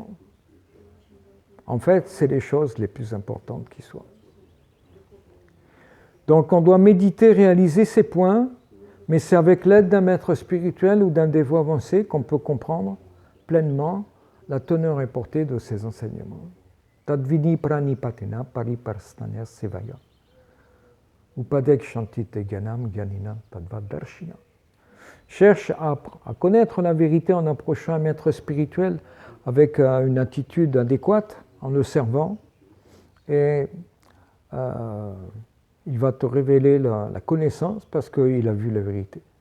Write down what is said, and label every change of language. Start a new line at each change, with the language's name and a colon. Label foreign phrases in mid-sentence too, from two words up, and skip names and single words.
French: En fait, c'est les choses les plus importantes qui soient. Donc on doit méditer, réaliser ces points, mais c'est avec l'aide d'un maître spirituel ou d'un dévot avancé qu'on peut comprendre pleinement la teneur et portée de ces enseignements.
Sanskrit: तद्विद्धि प्रणिपातेन परिप्रश्नेन सेवया. उपदेक्ष्यन्ति ते ज्ञानं ज्ञानिनस्तत्त्वदर्शिनः.
French: Cherche à connaître la vérité en approchant un maître spirituel avec une attitude adéquate, en le servant, et il va te révéler la connaissance parce qu'il a vu la vérité.